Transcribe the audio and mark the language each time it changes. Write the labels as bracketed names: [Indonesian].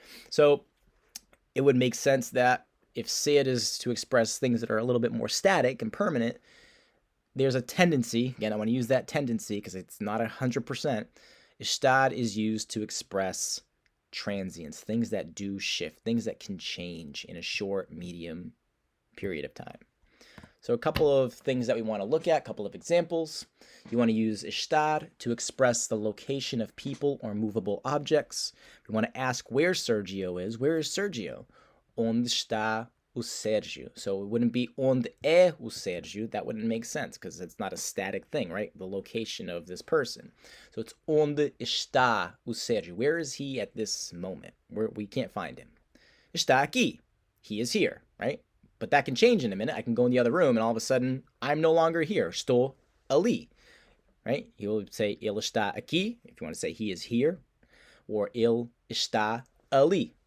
[English] So it would make sense that if ser is to express things that are a little bit more static and permanent, there's a tendency, again, I want to use that tendency because it's not 100%, estar is used to express transients, things that do shift, things that can change in a short, medium period of time. So a couple of things that we want to look at, a couple of examples. You want to use estar to express the location of people or movable objects. We want to ask where Sergio is. Where is Sergio? [Portuguese] Onde está o Sérgio? [English] So it wouldn't be [Portuguese] onde é o Sérgio. [English] That wouldn't make sense because it's not a static thing, right? The location of this person. So it's [Portuguese] onde está o Sérgio? [English] Where is he at this moment? We can't find him. [Portuguese] Está aqui. [English] He is here, right? But that can change in a minute. I can go in the other room and all of a sudden I'm no longer here. [Portuguese] Estou ali, [English] right? You'll say [Portuguese] ele está aqui [English] if you want to say he is here, or [Portuguese] ele está ali.